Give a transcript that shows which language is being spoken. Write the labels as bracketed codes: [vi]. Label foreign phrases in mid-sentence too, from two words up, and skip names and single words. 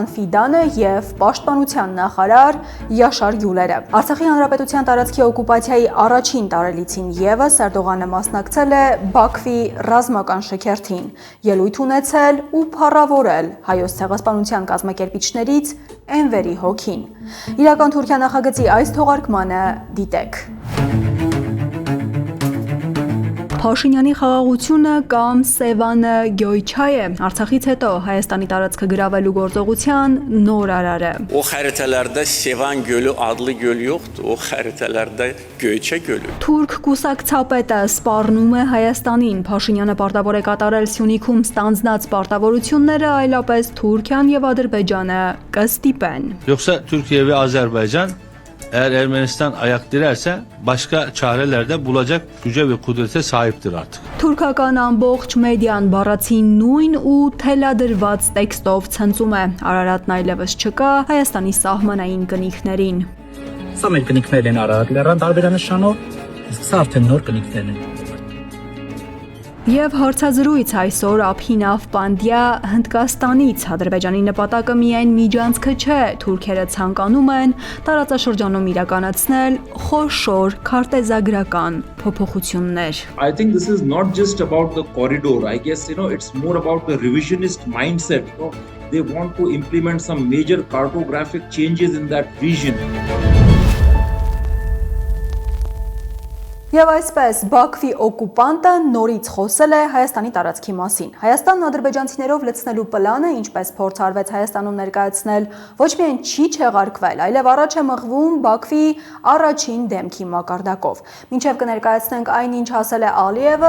[hy] Ֆիդանը եւ պաշտպանության նախարար Յաշար Գյուլերը։ Արցախի հանրապետության տարածքի օկուպացիայի առաջին տարելիցին եւս Էրդողանը մասնակցել է Բաքվի ռազմական շքերթին, ելույթ ունեցել ու փառավորել հայոց ցեղասպանության կազմակերպիչներից Էնվերի հոգին։ Իրական Թուրքիա նախագծի այս թողարկմանը դիտեք։ Փաշինյանի խաղաղությունը կամ Սևանը Գյոյչայ է Արցախից հետո Հայաստանի տարածքը գրավելու գործողության նոր արարը։ [az] O xəritələrdə Sevan gölü adlı göl yoxdur, o xəritələrdə Göyçə gölü։ [hy] Թուրք կուսակցապետը սպառնում է Հայաստանին։ Փաշինյանը պարտավոր է կատարել Սյունիքում ստանձնած պարտավորությունները, այլապես Թուրքիան եւ Ադրբեջանը կստիպեն։ [tr] Yoxsa Türkiye ve Azerbaycan eğer Ermenistan ayak direrse başka çareler de bulacak güce ve kudrete sahiptir artık. [hy] Թուրքական ամբողջ մեդիան բառացի նույն ու թելադրված տեքստով ցնծում է։ Արարատն այլևս չկա Հայաստանի սահմանային կնիքներին։ Սա մեր կնիքներն են Արարատ լեռան տարբերանշանով, իսկ սա արդեն նոր կնիքներն են։ Եվ հարցազրույց այսօր Աբհինավ Պանդյա Հնդկաստանից Ադրբեջանի նպատակը միայն միջանցքը չէ, թուրքերը ցանկանում են տարածաշրջանում իրականացնել խոշոր քարտեզագրական փոփոխություններ։ [en] I think this is not just about the corridor. I guess it's more about the revisionist mindset. They want to implement some major cartographic changes in that region. [hy] Եվ այսպես Բաքվի օկուպանտը նորից խոսել է Հայաստանի տարածքի մասին։ Հայաստանն ադրբեջանցիներով լցնելու պլանը, ինչպես փորձ արվեց Հայաստանում ներկայացնել, ոչ միայն չի չեղարկվել, այլև առաջ է մղվում Բաքվի առաջին դեմքի մակարդակով։ Մինչև կներկայացնենք այն, ինչ ասել է Ալիևը,